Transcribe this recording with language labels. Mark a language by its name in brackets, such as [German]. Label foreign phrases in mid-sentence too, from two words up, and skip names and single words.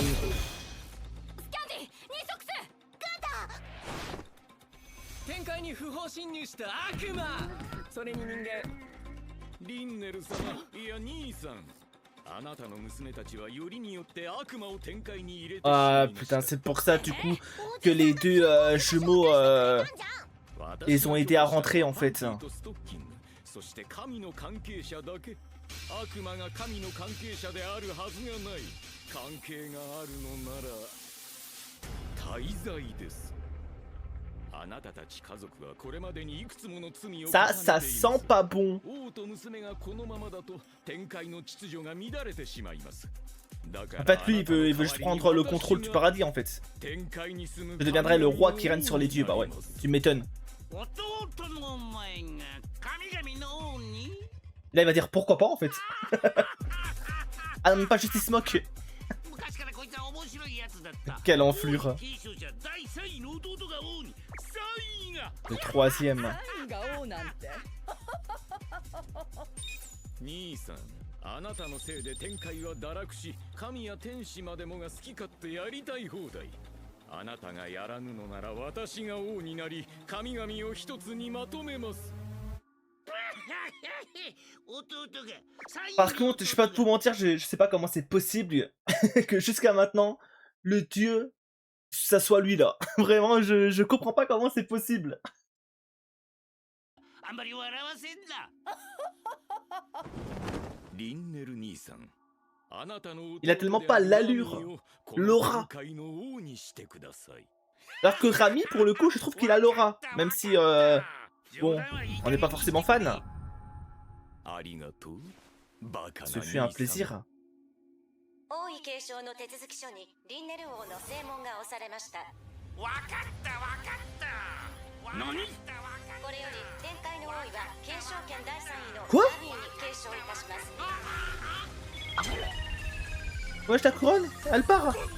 [Japanese] スキャンディ、ニソックス。天界に不法侵入した悪魔。それに人間。リンネル様、いや兄さん。あなたの娘たちはよりによって悪魔を天界に入れてしま Ah いました [French] putain, c'est pour ça du coup que les deux jumeaux ils ont aidé à rentrer en fait. [Japanese] そして神の関係者だけ悪魔が神の関係者であるはずがない関係があるのなら大罪です。あなたたち家族はこれまでにいくつもの罪を [French] Ça sent pas bon. [Japanese] 王と娘がこのままだと天界の秩序が乱れてしまいます。 [French] En fait, lui, il veut juste prendre le contrôle du paradis, en fait. Je deviendrai le roi qui règne sur les dieux, bah ouais, tu m'étonnes. [Japanese] 弟のお前が神々の王に [French] Là, il va dire pourquoi pas, en fait. Ah non, même pas juste il se moque. [Japanese] 昔からこいつは面白いやつだった [French] Quelle enflure. [Japanese] 継承者第3位の弟が王に3位が [French] Le troisième. [Japanese] 何が王なんて。兄さん、 あなたのせいで天界は堕落し、神や天使までもが好き勝手やりたい放題。あなたがやらぬのなら私が王になり、神々を一つにまとめます。 [French] Par contre, je vais pas te vous mentir, je sais pas comment c'est possible que jusqu'à maintenant, le dieu, ça soit lui là. Vraiment, je comprends pas comment c'est possible. Il a tellement pas l'allure, l'aura. Alors que Rami, pour le coup, je trouve qu'il a l'aura. Même si, bon, on n'est pas forcément fan. Ce fut un plaisir. [Japanese] 王位継承の手続き書にリンネル王の正門が押されました。わかったわかった何これより天界の王位は継承権第3位の [French] Quoi [Japanese] ラミーに継承いたします。 [French] Wesh, ta couronne, elle part.